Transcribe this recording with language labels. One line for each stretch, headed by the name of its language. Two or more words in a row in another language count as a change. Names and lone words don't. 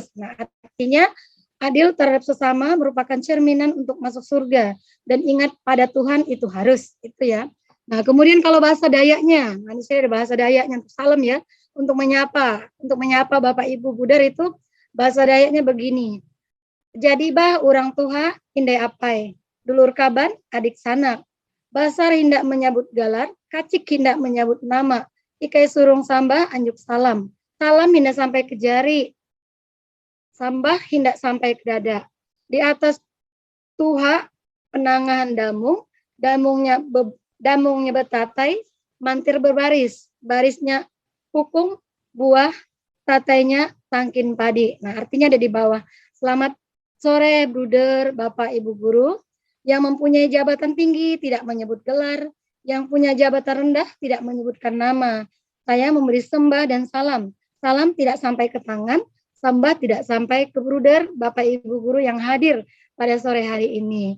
Indonesian: Nah, artinya adil terhadap sesama merupakan cerminan untuk masuk surga. Dan ingat pada Tuhan itu harus, itu ya. Nah, kemudian kalau bahasa Dayaknya, manusia ada bahasa Dayaknya untuk salam ya, untuk menyapa Bapak Ibu Buder itu bahasa Dayaknya begini.
Ngaju: Jadi bah urang tuha indai apai, dulur kaban adik sanak. Basar hindak menyebut galar, kacik hindak menyebut nama. Ikai surung sambah anjuk salam. Salam hindak sampai ke jari. Sambah hindak sampai ke dada. Di atas tuha penangahan damung, damungnya betatai, mantir berbaris. Barisnya pukung, buah, tatainya tangkin padi.
Indonesian: Nah, artinya ada di bawah. Selamat sore, Bruder, Bapak, Ibu Guru. Yang mempunyai jabatan tinggi tidak menyebut gelar, yang punya jabatan rendah tidak menyebutkan nama. Saya memberi sembah dan salam. Salam tidak sampai ke tangan, sambat tidak sampai ke bruder, Bapak Ibu guru yang hadir pada sore hari ini.